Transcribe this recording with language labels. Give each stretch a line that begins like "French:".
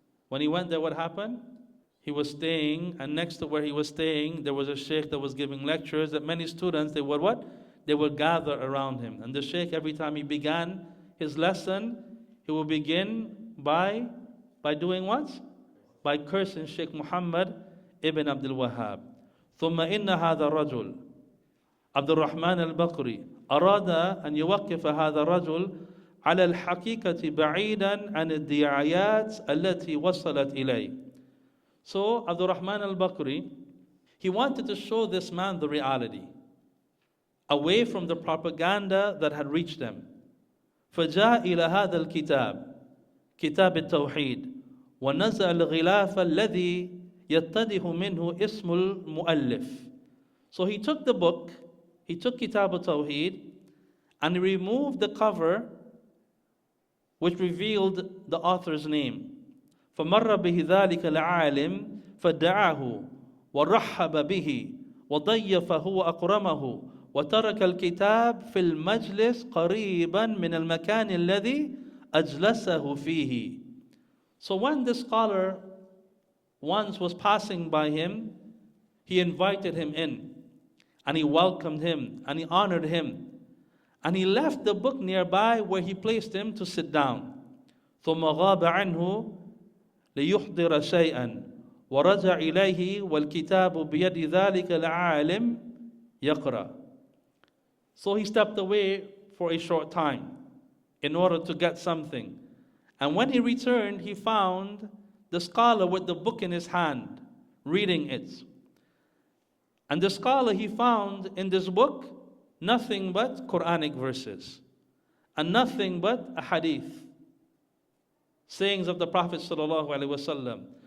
English: When he went there, what happened? He was staying, and next to where he was staying, there was a sheikh that was giving lectures that many students, they would what? They would gather around him. And the sheikh, every time he began his lesson, he would begin by doing what? By cursing Sheikh Muhammad ibn Abdul-Wahab.
Arabic: ثم إن هذا الرجل عبد الرحمن البكري أراد أن يوقف هذا الرجل على الحقيقة بعيدا عن الدعايات التي وصلت إليه.
English: So Abdul-Rahman al-Bakri, he wanted to show this man the reality, away from the propaganda that had reached them.
Arabic: فجاء إلى هذا الكتاب كتاب التوحيد ونزع الغلاف الذي يتضح منه اسم المؤلف.
English: So he took the book, he took Kitab al-Tawheed, and he removed the cover which revealed the author's name.
Arabic: فمر به ذلك العالم فدعاه ورحب به وضيفه وأكرمه وترك الكتاب في المجلس قريبا من المكان الذي أجلسه فيه.
English: So when the scholar once was passing by him, he invited him in and he welcomed him, and he honored him. And he left the book nearby where he placed him to sit down.
Arabic: ثم غاب عنه ليحضر شيئا ورجع إليه والكتاب بيد ذلك العالم يقرأ.
English: So he stepped away for a short time in order to get something. And when he returned, he found the scholar with the book in his hand, reading it. And the scholar, he found in this book nothing but Quranic verses and nothing but a hadith, sayings of the Prophet ﷺ.